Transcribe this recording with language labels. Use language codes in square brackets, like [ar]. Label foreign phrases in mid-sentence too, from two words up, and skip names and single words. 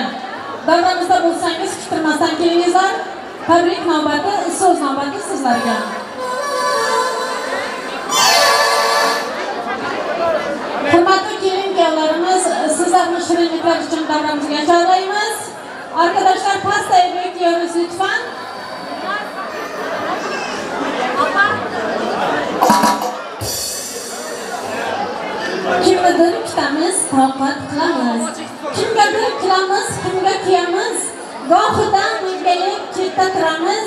[uz] Davramizda bo'lsangiz, kutilmasdan kelingizlar. Tabrik navbati, so'z navbati sizlarga. Hurmatli kelin-kuyovlarimiz, sizlarni shirinliklar uchun davramizga chorlaymiz. [tr] Arkadaşlar pastayı bekliyoruz lütfen. [uz] Kimgadir kutamiz, toqat qilamiz. Kimgadir qilamiz, kimga kuyamiz. Gohidan kelib chetda turamiz.